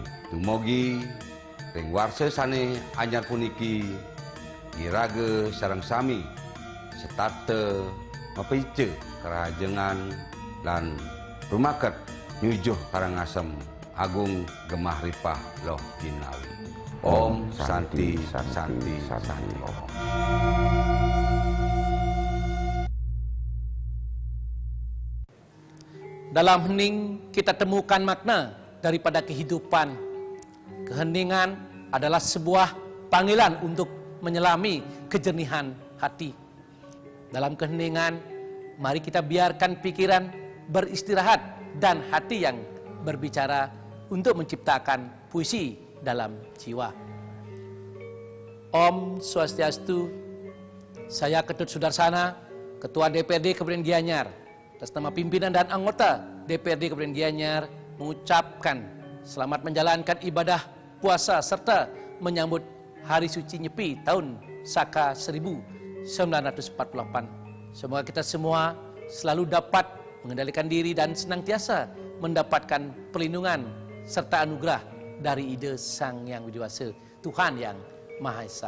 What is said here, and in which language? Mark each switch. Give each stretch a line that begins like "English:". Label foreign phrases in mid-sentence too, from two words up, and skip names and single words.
Balinese: Dumugi ring warsesane anyar puniki irage sareng sami setate mepice kerajengan lan rumaket nyujuh Karangasem Agung Gemah Ripah Loh Jinawi.
Sanskrit: Om Santi Santi Santi Om.
Indonesian: Dalam hening kita temukan makna daripada kehidupan. Keheningan adalah sebuah panggilan untuk menyelami kejernihan hati. Dalam keheningan, mari kita biarkan pikiran beristirahat dan hati yang berbicara untuk menciptakan puisi dalam jiwa. Om Swastiastu, saya Ketut Sudarsana, Ketua DPRD Kabupaten Gianyar, atas nama pimpinan dan anggota DPRD Kabupaten Gianyar mengucapkan selamat menjalankan ibadah puasa serta menyambut Hari Suci Nyepi tahun Saka 1948. Semoga kita semua selalu dapat mengendalikan diri dan senantiasa mendapatkan perlindungan serta anugerah dari ide Sang Yang Widiwasa, Tuhan Yang Maha Esa.